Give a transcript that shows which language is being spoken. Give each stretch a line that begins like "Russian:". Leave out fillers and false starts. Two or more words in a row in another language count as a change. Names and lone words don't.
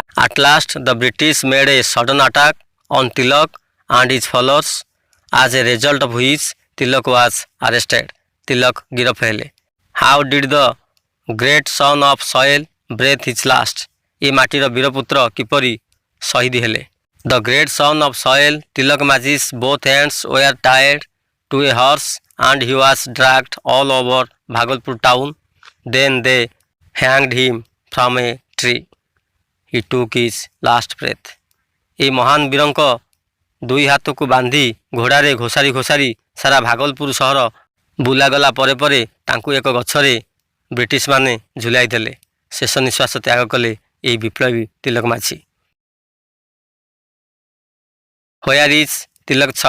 English: At last the British made a sudden attack on ତିଲକ and his followers as a result of which ତିଲକ was arrested।
Odia: ତିଲକ ଗିରଫ ହେଲେ।
English: How did the great son of soil breathe his last.
Odia: ଏ ମାଟିର ବୀରପୁତ୍ର କିପରି ଶହୀଦ ହେଲେ?
English: The great son of soil ତିଲକ ମାଝି's both hands were tied to a horse and he was dragged all over Bhagalpur town. Then they hanged him from a tree. He took his last breath.
Odia: এই ମହାନ ବୀରଙ୍କ ଦୁଇ ହାତକୁ ବାନ୍ଧି ଘୋଡ଼ାରେ ଘୋଷାରି ଘୋଷାରି ସାରା ଭାଗଲପୁର ସହର ବୁଲାଗଲା ପରେ ପରେ ତାଙ୍କୁ ଏକ ଗଛରେ ବ୍ରିଟିଶମାନେ ଝୁଲାଇ ଦେଲେ। ଶେଷ ନିଶ୍ୱାସ ତ୍ୟାଗ କଲେ ଏହି ବିପ୍ଳବୀ ତିଲକ ମାଝି।
English: Where is ତିଲକ ଛକ।